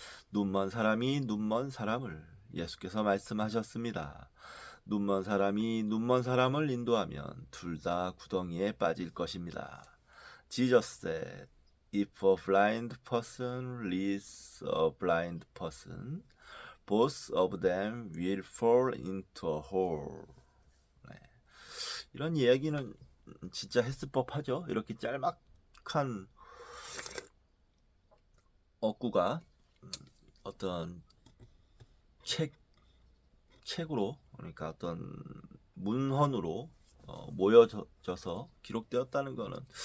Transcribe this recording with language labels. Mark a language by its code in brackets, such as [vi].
[ko] 눈먼 사람이 눈먼 사람을 예수께서 말씀하셨습니다. 눈먼 사람이 눈먼 사람을 인도하면 둘 다 구덩이에 빠질 것입니다. [en] Jesus said, if a blind person leads a blind person, both of them will fall into a hole. [ko] 네. 이런 이야기는 진짜 했을 법하죠. 이렇게 짤막한 어구가 어떤 책으로, 그러니까 어떤 문헌으로 모여져서 기록되었다는 것은